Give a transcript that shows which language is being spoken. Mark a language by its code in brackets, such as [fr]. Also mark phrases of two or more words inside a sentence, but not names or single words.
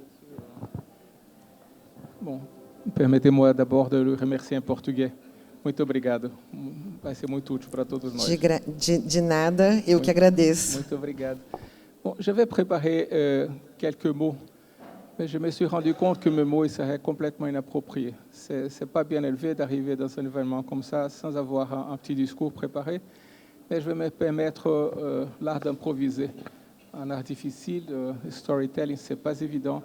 [fr] Bom, permettez-moi d'abord de le remercier en português. [pt] Muito obrigado. Vai ser muito útil para todos nós. De nada, eu que agradeço. Muito obrigado. [fr] Bon, j'avais préparé quelques mots, mais je me suis rendu compte que mes mots seraient complètement inappropriés. C'est pas bien élevé d'arriver dans un événement comme ça sans avoir un petit discours préparé, mais je vais me permettre l'art d'improviser. Un art difficile, storytelling, c'est pas évident.